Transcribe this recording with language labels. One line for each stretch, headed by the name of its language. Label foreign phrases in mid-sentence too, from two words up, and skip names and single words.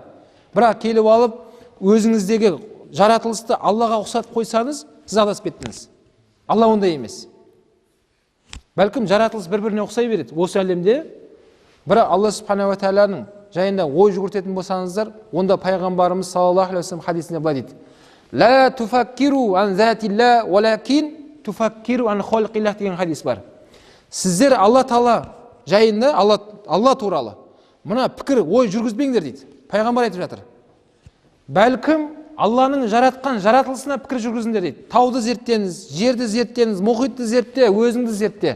Kazakh: Бірақ келіп алып өзіңіздегі жаратылысты Аллаға ұқсатып қойсаңыз, сіз адасып кеттіңіз. Алла ондай емес. Бәлкім жаратылыс бір-біріне ұқсай береді осы әлемде. Бірақ Алла Субхана ва Тағаланың жайында ой жүгіртетін болсаңыздар, онда пайғамбарымыз
Arabic: صلى الله عليه وسلم
Kazakh: хадисінде былай дейді:
Arabic: «لا تفكروا عن ذات الله، ولكن تفكروا عن خلق الله»
Kazakh: деген хадис бар. Сіздер Алла Тағала жайында, Алла туралы мына пікір, ой жүргізбеңдер дейді. Пайғамбар айтып жатыр. Бәлкім Алланың жаратқан жаратылысына пікір жүргізіңдер дейді. Тауды зерттеңіз, жерді зерттеңіз, мұхитты зертте, өзіңді зертте.